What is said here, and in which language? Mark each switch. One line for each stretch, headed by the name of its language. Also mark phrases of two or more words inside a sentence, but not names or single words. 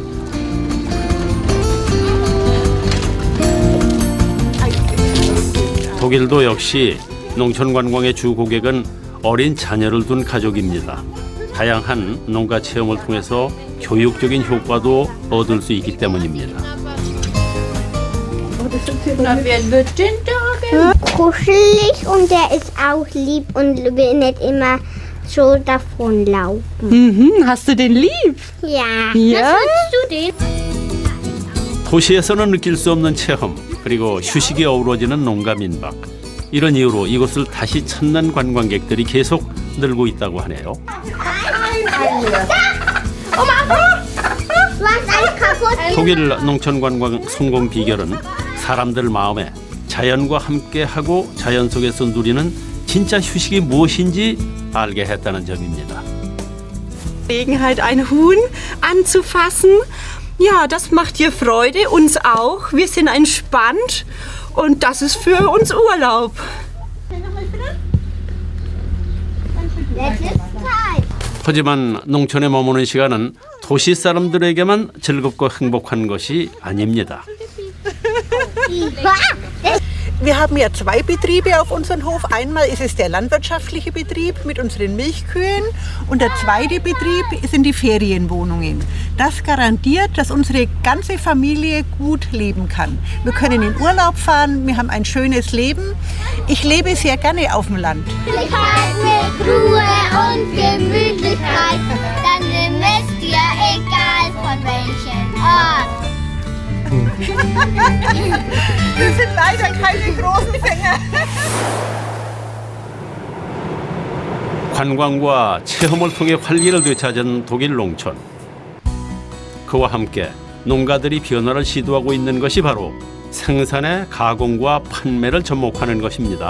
Korean: 독일도 역시 농촌 관광의 주 고객은 어린 자녀를 둔 가족입니다. 다양한 농가 체험을 통해서 교육적인 효과도 얻을 수 있기 때문입니다.
German: Kuschelig und der ist auch lieb und will nicht immer so davonlaufen. Mhm, hast du den lieb? Ja. Ja? Was findest du den?
Korean: 도시에서는 느낄 수 없는 체험 그리고 휴식이 어우러지는 농가 민박. 이런 이유로 이곳을 다시 찾는 관광객들이 계속 늘고 있다고 하네요. 독일 농촌 관광 성공 비결은 사람들 마음에 자연과 함께하고 자연 속에서 누리는 진짜 휴식이 무엇인지 알게 했다는 점입니다.
German: Gelegenheit, ein Huhn anzufassen. Ja, das macht dir Freude, uns auch. Wir sind entspannt und das ist für uns Urlaub.
Korean: 하지만 농촌에 머무는 시간은 도시 사람들에게만 즐겁고 행복한 것이 아닙니다.
German: Wir haben ja 2 Betriebe auf unserem Hof. Einmal ist es der landwirtschaftliche Betrieb mit unseren Milchkühen und der zweite Betrieb sind die Ferienwohnungen. Das garantiert, dass unsere ganze Familie gut leben kann. Wir können in Urlaub fahren, wir haben ein schönes Leben. Ich lebe sehr gerne auf dem Land. Mit Ruhe und Gemütlichkeit, dann wisst ihr, egal von welchem Ort. Wir sind leider keine großen Fänger.
Korean: 관광과 체험을 통해 활기를 되찾은 독일 농촌. 그와 함께 농가들이 변화를 시도하고 있는 것이 바로 생산의 가공과 판매를 접목하는 것입니다.